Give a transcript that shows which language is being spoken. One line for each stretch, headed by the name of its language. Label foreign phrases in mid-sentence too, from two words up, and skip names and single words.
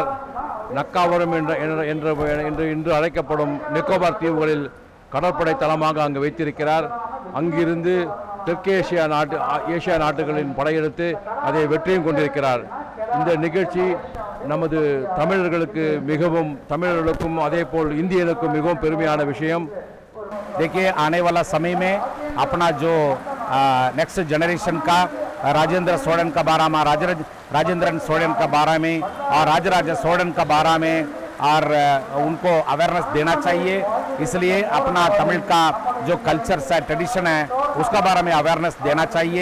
Tamil: நக்காவரம் என்று அழைக்கப்படும் நிக்கோபார் தீவுகளில் கடற்படை தளமாக அங்கு வைத்திருக்கிறார். அங்கிருந்து தெற்கேசியா ஏசியா நாட்டுகளின் படையெடுத்து அதை வெற்றியும் கொண்டிருக்கிறார். இந்த நிகழ்ச்சி நமது தமிழர்களுக்கும் அதே போல் இந்தியர்களுக்கும் மிகவும் பெருமையான விஷயம்.
Hindi: देखिए, आने वाला समय में अपना जो
English: next generation
Hindi: का राजेंद्र सोलन का बारे में राजेंद्र सोलन का बारे में और राजराजा सोलन का बारे में और उनको अवेयरनेस देना चाहिए। इसलिए अपना तमिल का जो कल्चर है, ट्रेडिशन है, उसका बारे में अवेयरनेस देना चाहिए।